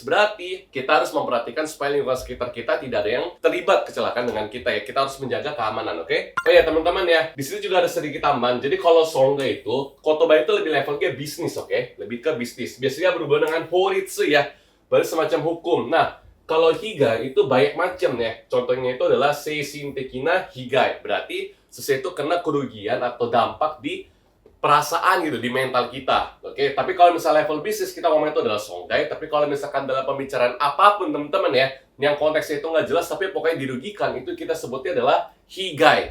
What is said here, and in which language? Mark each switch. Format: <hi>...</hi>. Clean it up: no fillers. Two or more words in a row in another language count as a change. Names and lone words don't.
<id>Berarti kita harus memperhatikan supaya lingkungan sekitar kita tidak ada yang terlibat kecelakaan dengan kita ya. Kita harus menjaga keamanan, oke? Oh ya teman-teman ya, di sini juga ada sedikit tambahan. Jadi kalau songa itu, kotoba itu lebih levelnya bisnis, oke? Lebih ke bisnis. Biasanya berhubungan dengan horitsu ya, berarti semacam hukum. Nah, kalau higa itu banyak macam ya. Contohnya itu adalah</id> <ja>精神的な被害.</ja> <id>Berarti sesuatu kena kerugian atau dampak di perasaan gitu, di mental kita. Oke, tapi kalau misalnya level bisnis kita ngomong itu adalah songai. Tapi kalau misalkan dalam pembicaraan apapun teman-teman ya, yang konteksnya itu nggak jelas tapi pokoknya dirugikan, itu kita sebutnya adalah higai.</id>